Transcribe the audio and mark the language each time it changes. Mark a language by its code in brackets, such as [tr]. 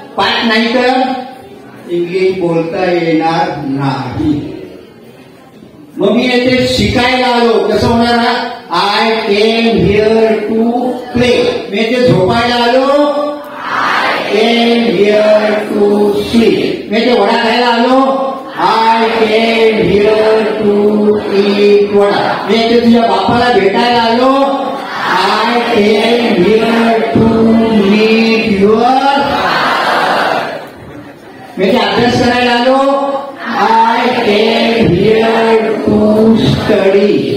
[mr] पाठ नाही तर इंग्लिश बोलता येणार नाही. मग मी येथे शिकायला आलो कसं होणार. [en] I came here to play. [mr] मी येथे झोपायला आलो. [en] I came sleep. [mr] मी ते वडा खायला आलो. [en] I came here to eat vada. [mr] मी ते तुझ्या बापाला भेटायला आलो. [en] I came here to meet your. [mr] मी ते अभ्यास करायला आलो. [en] I came here to study.